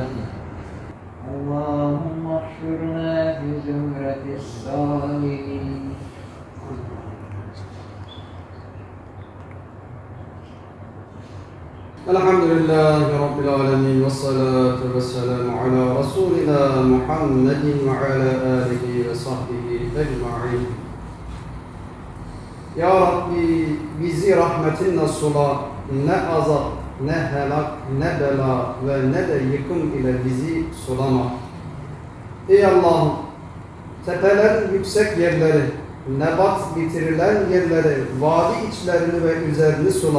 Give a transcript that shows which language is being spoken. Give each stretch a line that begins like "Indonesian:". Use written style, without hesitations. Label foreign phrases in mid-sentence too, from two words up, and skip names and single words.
Arabic: اللهم احشرنا في زمرة الصالحين. الحمد لله رب العالمين والصلاة والسلام على رسولنا محمد وعلى آله وصحبه أجمعين.
Turkish: Ya Rabbi bizi rahmetinle sula, ne azap, ne helak, ne bela ve ne de yıkım ile bizi sulama. Ey Allah'ım, tepelerin yüksek yerleri, nebat bitirilen yerleri, vadi içlerini ve üzerini sula.